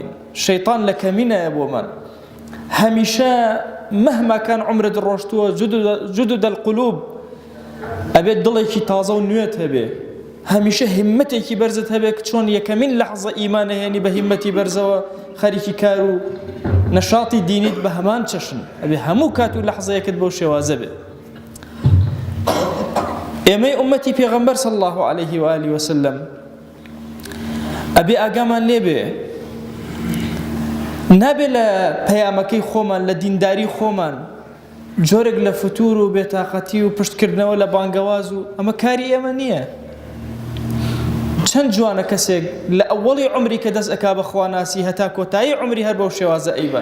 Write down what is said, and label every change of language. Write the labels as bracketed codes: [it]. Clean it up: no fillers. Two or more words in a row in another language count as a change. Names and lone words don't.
[ckb] شەیطان لە کەمینەیە بۆمان، هەمیشە [ar] مەهما کان [ckb] عمرت ڕۆشتووە [ar] جودد القلوب، [ckb] ئەبێت دڵێکی تازە و نوێت هەبێ، هەمیشە هیممەتێکی بەرزت هەبێ کە چۆن یەکەمین لەحظە ئیمان هێنی بە هیممەتی بەرزەوە خەریکی کار و نەشاتی دینیت بە هەمان چەشن، ئەبێ هەموو کات و لەحظەیەکت بەو شێوازە بێ. ئێمەی ئومەتی پێغەمبەر [ar] صلی الله عليه وآله وسلم [ckb] ئەبێ ئاگامان لێبێ نابێ لە پەیامەکەی خۆمان لە دینداری خۆمان جۆرێک لە فتور و بێتاقەتی و پشتکردنەوە لە بانگەواز و ئەمە کاری ئێمە نییە. چەند جوانە کەسێک لە ئەوەڵی عمری کە دەست ئەکا بە خواناسی هەتا کۆتایی عمری هەر بەو شێوازە ئەیبە.